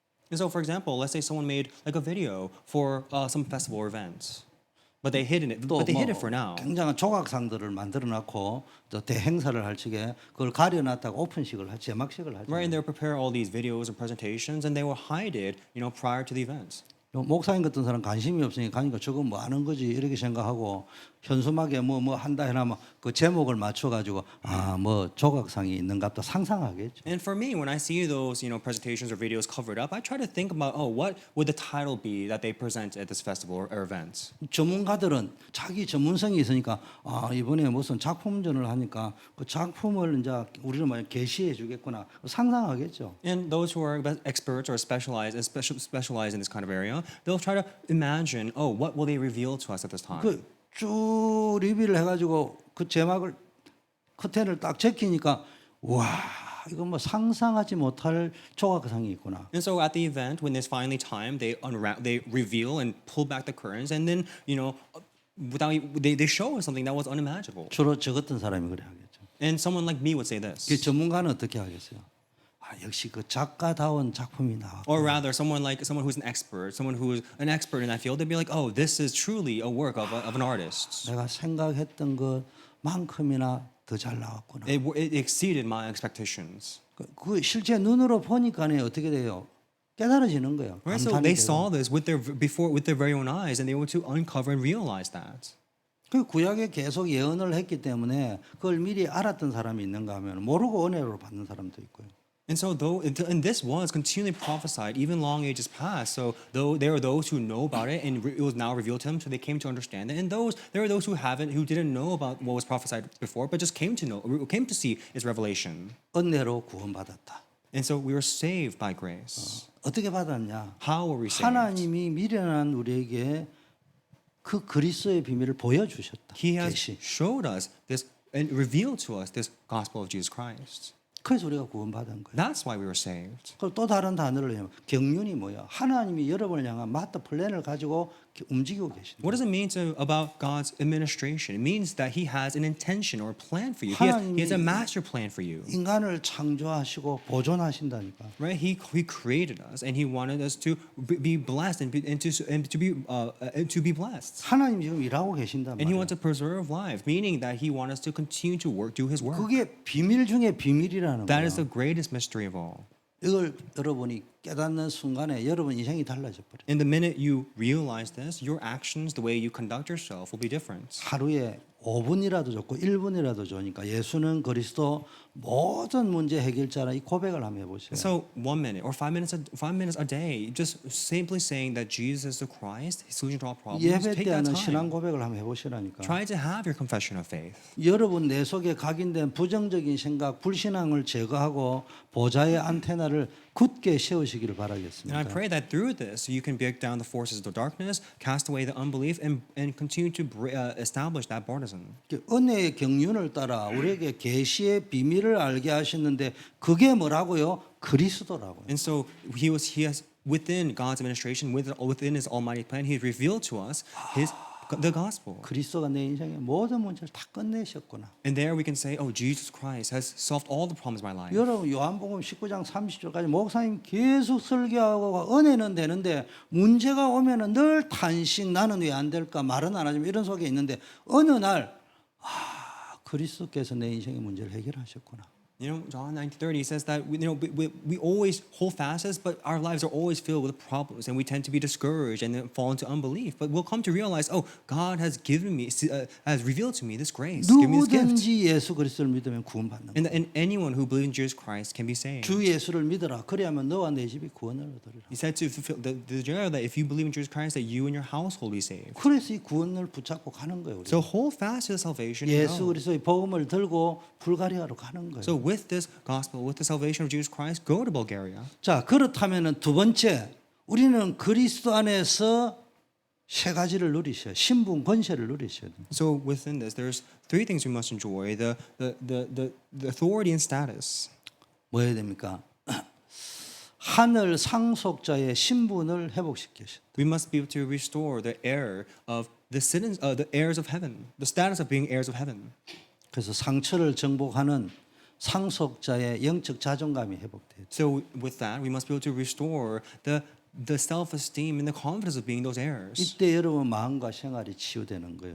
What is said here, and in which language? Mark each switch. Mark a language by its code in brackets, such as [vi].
[en] And so, for example, let's say someone made like a video for some festival or event. But they hid it. But they hid it for now. [ko] 굉장한 조각상들을 만들어놨고 또 대행사를 할 적에 그걸 가려놨다가 오픈식을 제막식을 하죠. [en] Right, and they'll prepare all these videos and presentations, and they will hide it, prior to the event. [ko] 목사님 같은 사람 관심이 없으니까 가니까 저거 뭐 하는 거지 이렇게 생각하고 현수막에 뭐 한다 해나면 그 제목을 맞춰가지고 아 뭐 조각상이 있는갑다 상상하겠죠. [en] And for me, when I see those presentations or videos covered up, I try to think about what would the title be that they present at this festival or event. [ko] 전문가들은 자기 전문성이 있으니까 아 이번에 무슨 작품전을 하니까 그 작품을 이제 우리는 뭐 게시해 주겠구나 상상하겠죠. [en] And those who are experts or specialize in this kind of area, they'll try to imagine, what will they reveal to us at this time? [ko] 쭉 리뷰를 해가지고 그 제막을 커튼을 딱 제키니까 와 이거 뭐 상상하지 못할 조각상이 있구나. [en] And so at the event, when there's finally time, they reveal and pull back the curtains, and then they show us something that was unimaginable. [ko] 주로 저 같은 사람이 그래 하겠죠. [en] And someone like me would say [ko] 그 [en] this. [ko] 전문가는 어떻게 하겠어요? 아 역시 그 작가다운 작품이 나왔고. [en] Or rather, someone who's an expert in that field, they'd be like, "Oh, this is truly a work of an artist. [ko] 내가 생각했던 것만큼이나 더 잘 나왔구나. [en] It exceeded my expectations." [ko] 그 실제 눈으로 보니까는 어떻게 돼요? 깨달아지는 거예요. [en] Right? So they saw this with their very own eyes, and they were to uncover and realize that. [ko] 그 구약에 계속 예언을 했기 때문에 그걸 미리 알았던 사람이 있는가 하면 모르고 은혜로 받는 사람도 있고요. [en] And so, and this was continually prophesied even long ages past. So, there are those who know about it, and it was now revealed to them, so they came to understand it. And there are those who didn't know about what was prophesied before, but just came to see its revelation. [ko] 은혜로 구원받았다. [en] And so, we were saved by grace. [ko] 어떻게 받았냐? [en] How were we saved? [ko] 하나님이 미련한 우리에게 그 그리스도의 비밀을 보여주셨다. [en] He has [ko] 계시. [en] showed us this and revealed to us this gospel of Jesus Christ. [ko] 그래서 우리가 구원받은 거예요. [en] That's why we were saved. [ko] 그리고 또 다른 단어를 해요. 경륜이 뭐야? 하나님이 여러분을 향한 마스터 플랜을 가지고 움직이고 계신다. [en] What does it mean about God's administration? It means that He has an intention or a plan for you. He has a master plan for you. [ko] 인간을 창조하시고 보존하신다니까. [en] Right? He created us, and He wanted us to be blessed and to be blessed. [ko] 하나님 지금 일하고 계신단 [en] And He wants to preserve life, meaning that He wants us to continue to do His work. [ko] 그게 비밀 중에 비밀이라는 [en] That is the greatest mystery of all. [ko] 이걸 여러분이 깨닫는 순간에 여러분 인생이 달라져 버려요. [en] And the minute you realize this, your actions, the way you conduct yourself, will be different. [ko] 하루에 5분이라도 좋고 1분이라도 좋으니까 예수는 그리스도 모든 문제 해결자라 이 고백을 한번 해보세요. [en] So 1 minute or 5 minutes a day, just simply saying that Jesus is the Christ, His solution to all problems. [ko] 예배 [en] Take [ko] 때 [en] that [ko] 하는 신앙 고백을 한번 해보시라니까. [en] Try to have your confession of faith. [ko] 여러분 내 속에 각인된 부정적인 생각, 불신앙을 제거하고 보좌의 안테나를 굳게 세우시기를 [en] And I [ko] 바라겠습니다. [en] pray that through this, you can break down the forces of the darkness, cast away the unbelief, and continue to establish that partisan. [ko] 은혜의 경륜을 따라 우리에게 계시의 비밀을 알게 하셨는데 그게 뭐라고요? 그리스도라고요. [en] And so he has within God's administration, within His almighty plan, He revealed to us the gospel. [ko] 그리스도가 내 인생의 모든 문제를 다 끝내셨구나. [en] And there we can say, oh, Jesus Christ has solved all the problems of my life. [ko] 여러분 요한복음 19장 30절까지 목사님 계속 설교하고 은혜는 되는데 문제가 오면은 늘 탄식 나는 왜 안 될까 말은 안 하지만 이런 속에 있는데 어느 날 그리스도께서 내 인생의 문제를 해결하셨구나. [en] You know, John 19:30 says that we always hold fast, but our lives are always filled with problems, and we tend to be discouraged and then fall into unbelief. But we'll come to realize, oh, God has given me, has revealed to me this grace, given me this gift. [ko] 누구든지 예수 그리스도를 믿으면 구원받는 거야. [en] And anyone who believes in Jesus Christ can be saved. [ko] 주 예수를 믿어라. 그래야만 너와 내 집이 구원을 얻으리라. [en] He said to fulfill the general that if you believe in Jesus Christ, that you and your household be saved. [ko] 그래서 이 구원을 붙잡고 가는 거예요. 우리. [en] So hold fast to the salvation. [ko] 예수 [en] and go. [ko] 그리스도의 복음을 들고 불가리아로 가는 거예요. [en] So with this gospel, with the salvation of Jesus Christ, go to Bulgaria. [ko] 자, 그렇다면은 두 번째, 우리는 그리스도 안에서 세 가지를 누리셔요. 신분 권세를 누리셔야 돼요. [en] So within this, there's three things we must enjoy: the authority and status. [ko] 뭐 해야 됩니까? 하늘 상속자의 신분을 회복시키셔. [en] We must be able to restore the heir of the heirs of heaven, the status of being heirs of heaven. [ko] 그래서 상처를 정복하는 상속자의 영적 자존감이 회복돼요. [en] So with that, we must be able to restore the self-esteem and the confidence of being those heirs. [ko] 이때 여러분 마음과 생활이 치유되는 거예요.